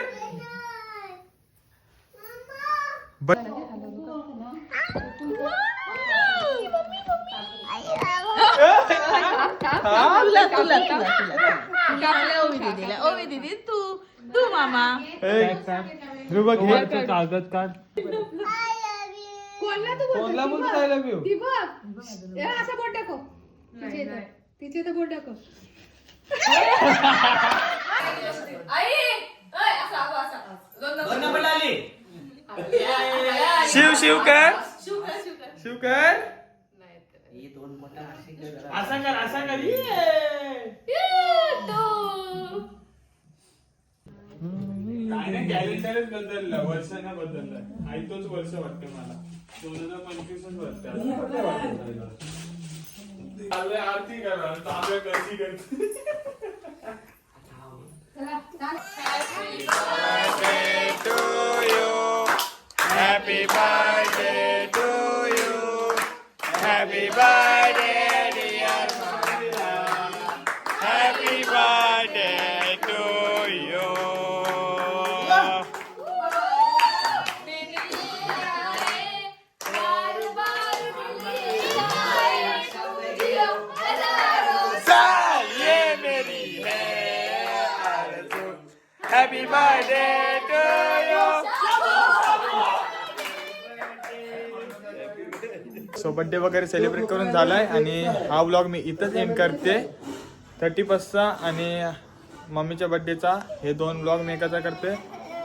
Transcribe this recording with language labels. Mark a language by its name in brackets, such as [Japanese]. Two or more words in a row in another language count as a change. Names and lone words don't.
[Marathi] ओवी दीदी तू मामा कागद काढ. कोणला बोलतो [English] I love you. [Marathi] असं बोट टाको. तिचे तर बोट टाको. शिव शिव कर शिव कर. असा कर असा कर. काय नाही कॅलेंडरच बदललं. वर्षांना बदललं. आई तोच वर्ष वाटतं मला. 2025 वाटतं. चाललंय आरती करा. चालू कशी करते. [English] Happy birthday to you. Happy birthday dear Maria. Happy birthday to you. [Hindi] साल ये मेरी है आरज़ू. [English] Happy birthday to you. [Marathi] सो बड्डे वगैरे सेलिब्रेट करून झालाय आणि हा व्लॉग मी इथंच एंड करते. 31चा आणि मम्मीच्या बड्डेचा हे 2 व्लॉग मी एकाचा करते.